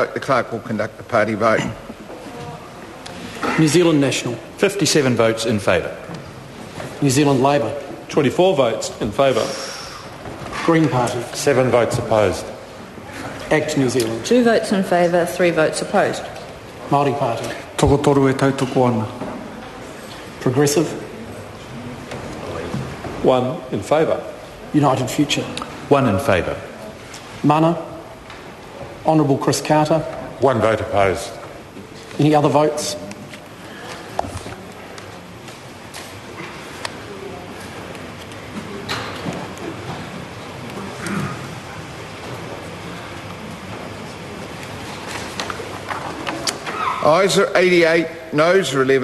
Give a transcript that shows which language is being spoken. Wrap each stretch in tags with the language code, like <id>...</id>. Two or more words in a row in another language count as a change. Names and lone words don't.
<en>The clerk will conduct the party vote. New Zealand National. 57 votes in favour. New Zealand Labour. 24 votes in favour. Green Party. 7 votes opposed. Act New Zealand. 2 votes in favour, 3 votes opposed. Māori Party.</en> <mi>Toko toru e tautoko ana.</mi> <en>Progressive. 1 in favour. United Future. 1 in favour. Mana. Honourable Chris Carter. 1 vote opposed. Any other votes? Ayes are 88, noes are 11.</en>